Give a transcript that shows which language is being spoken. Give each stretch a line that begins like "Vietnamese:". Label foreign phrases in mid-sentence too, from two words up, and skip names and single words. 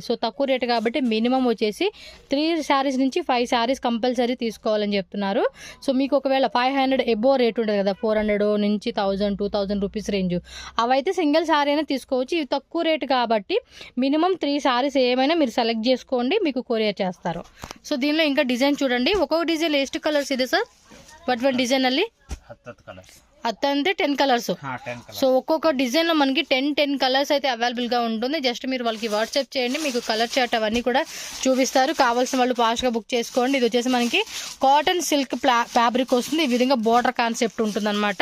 Telugu: సో తక్కువ రేట్ కాబట్టి మినిమం వచ్చేసి 3 శారీస్ నుంచి 5
English: sarees compulsory
Telugu: తీసుకోవాలని చెప్తున్నారు. సో మీకు ఒకవేళ 500
English: above rate
Telugu: ఉంటుంది కదా, 400 నుంచి 1000, 2000
English: rupees range,
Telugu: అవైతే
English: single saree
Telugu: అయినా తీసుకోవచ్చు. ఇవి తక్కువ రేట్ కాబట్టి మినిమం 3 శారీస్ ఏమైనా మీరు సెలెక్ట్ చేసుకోండి, మీకు కొరియర్ చేస్తారు. సో దీనిలో ఇంకా డిజైన్ చూడండి. ఒక్కొక్క డిజైన్
Kannada: ಎಷ್ಟು ಕಲರ್ಸ್ ಇದೆ ಸರ್? ಬಟ್ ಒಂದು ಡಿಸೈನ್ ಅಲ್ಲಿ
Telugu: 10 కలర్స్, అంటే 10 కలర్స్. సో ఒక్కొక్క డిజైన్ లో మనకి 10 కలర్స్ అయితే అవైలబుల్ గా ఉంటుంది. జస్ట్ మీరు వాళ్ళకి వాట్సాప్ చేయండి, మీకు
English: colour chart
Telugu: అవన్నీ కూడా చూపిస్తారు. కావాల్సిన వాళ్ళు ఫాస్ట్ గా బుక్ చేసుకోండి. ఇది వచ్చేసి మనకి
English: cotton silk fabric
Telugu: వస్తుంది. ఈ విధంగా
English: border concept
Telugu: ఉంటుంది అనమాట.